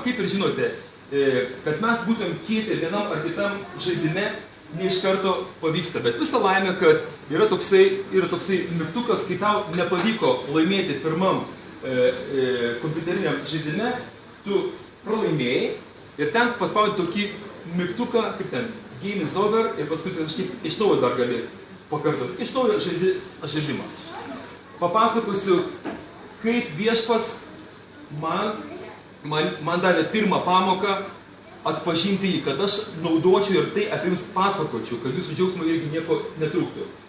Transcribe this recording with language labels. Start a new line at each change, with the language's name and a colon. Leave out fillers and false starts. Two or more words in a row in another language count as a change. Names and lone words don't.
Lithuanian: Kaip ir žinote, kad mes būtum kieti vienam ar kitam žaidime, ne iš karto pavyksta. Bet visa laimė, kad yra toksai mygtukas, kai tau nepavyko laimėti pirmam kompiuteriniam žaidime, tu pralaimėjai ir ten paspaudi tokį mygtuką, kaip ten,
English: game is over,
Lithuanian: ir paskui kažkaip iš naujo dar gali pakartoti. Iš naujo žaidimą. Papasakosiu, kaip viešpas man davė pirmą pamoką atpažinti jį, kad aš naudočiau ir tai apie jums pasakočiau, kad jūsų džiaugsmo irgi nieko netrūktų.